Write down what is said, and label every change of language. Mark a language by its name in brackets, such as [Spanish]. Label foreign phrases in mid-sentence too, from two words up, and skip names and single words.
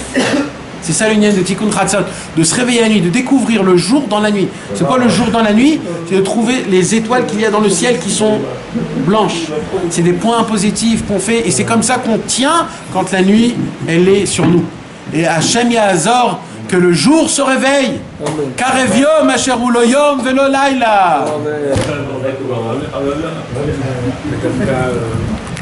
[French] C'est ça l'union de Tikkun Chatzot, de se réveiller la nuit, de découvrir le jour dans la nuit. C'est quoi le jour dans la nuit? C'est de trouver les étoiles qu'il y a dans le ciel qui sont blanches. C'est des points positifs qu'on fait, et c'est comme ça qu'on tient quand la nuit, elle est sur nous. Et [Hebrew] השם יחזור, [French] que le jour se réveille. [Hebrew] קרב יום אשר הוא לא יום ולא לילה. Amen.